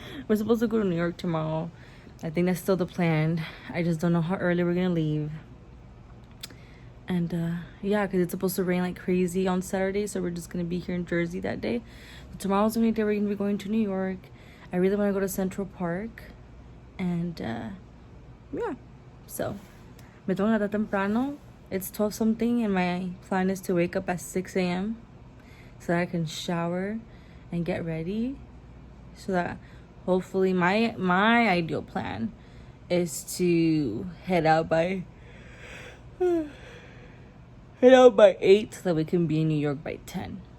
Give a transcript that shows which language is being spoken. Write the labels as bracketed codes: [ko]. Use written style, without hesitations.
[en] We're supposed to go to New York tomorrow. I think that's still the plan. I just don't know how early we're gonna leave. And yeah, because it's supposed to rain like crazy on Saturday, so we're just gonna be here in Jersey that day. But tomorrow's the only day we're gonna be going to New York. I really want to go to Central Park, and yeah. [es] So me tengo que levantar temprano. [en] It's 12 something, and my plan is to wake up at 6 a.m. so that I can shower and get ready. So that hopefully my ideal plan is to head out by 8 so that we can be in New York by 10.